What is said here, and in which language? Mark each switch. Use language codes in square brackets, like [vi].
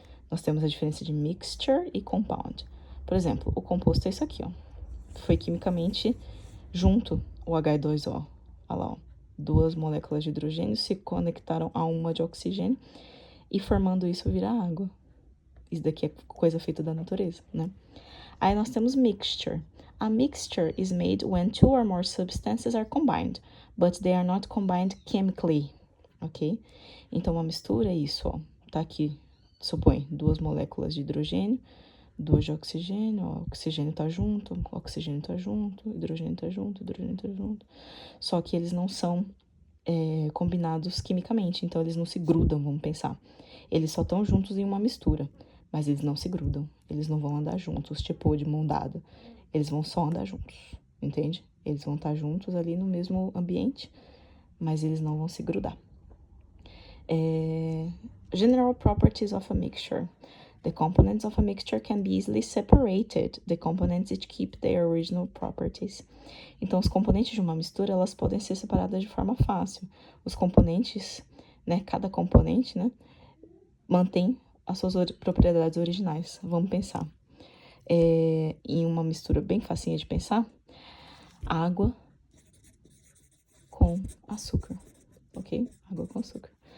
[pt] Nós temos a diferença de mixture e compound. Por exemplo, o composto é isso aqui, ó. Foi quimicamente junto o H2O. Olha lá, ó. 2 moléculas de hidrogênio se conectaram a uma de oxigênio e formando isso vira água. Isso daqui é coisa feita da natureza, né? Aí nós temos mixture. [en] A mixture is made when two or more substances are combined, but they are not combined chemically, ok? [pt] Então, uma mistura é isso, ó. Tá aqui, supõe, 2 moléculas de hidrogênio, 2 de oxigênio, ó, oxigênio tá junto, oxigênio tá junto, hidrogênio tá junto, hidrogênio tá junto. Só que eles não são combinados quimicamente, então eles não se grudam, vamos pensar. Eles só estão juntos em uma mistura, mas eles não se grudam, eles não vão andar juntos, tipo de mão dada. Eles vão só andar juntos, entende? Eles vão estar juntos ali no mesmo ambiente, mas eles não vão se grudar. [en] General properties of a mixture. The components of a mixture can be easily separated. The components each keep their original properties. [pt] Então, os componentes de uma mistura, elas podem ser separadas de forma fácil. Os componentes, né, cada componente, né, mantém as suas propriedades originais. Vamos pensar. Em uma mistura bem facinha de pensar, água com açúcar, ok? Água com açúcar.